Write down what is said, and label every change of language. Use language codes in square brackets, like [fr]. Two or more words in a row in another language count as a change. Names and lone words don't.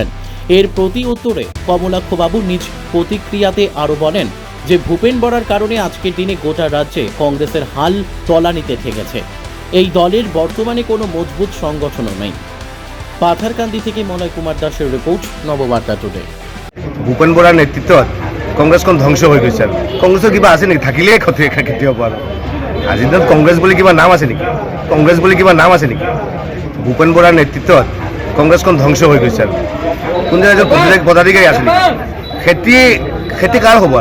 [bn] এর প্রতি উত্তরে কমলাক্ষ বাবু নিজ প্রতিক্রিয়াতে আরও বলেন যে ভূপেন বরার কারণে আজকের দিনে গোটা রাজ্যে কংগ্রেসের হাল তলানিতে ঠেকেছে। এই দলের বর্তমানে কোনো মজবুত সংগঠনও নেই। পাথারকান্দি থেকে মলয় কুমার দাসের রিপোর্ট, নববার্তা টুডে। [as] ভূপেন বৰাৰ নেতৃত্বত কংগ্ৰেছখন ধ্বংস হৈ গৈছে। আৰু কংগ্ৰেছৰ কিবা আছে নেকি? থাকিলেই ক্ষতি হ'ব। আৰু আজিৰ দিনত কংগ্ৰেছ বুলি কিবা নাম আছে নেকি? কংগ্ৰেছ বুলি কিবা নাম আছে নেকি? ভূপেন বৰাৰ নেতৃত্বত কংগ্ৰেছখন ধ্বংস হৈ গৈছে। আৰু কোন এজন পদাধিকাৰী আছে নেকি? খেতি কাৰ হ'ব?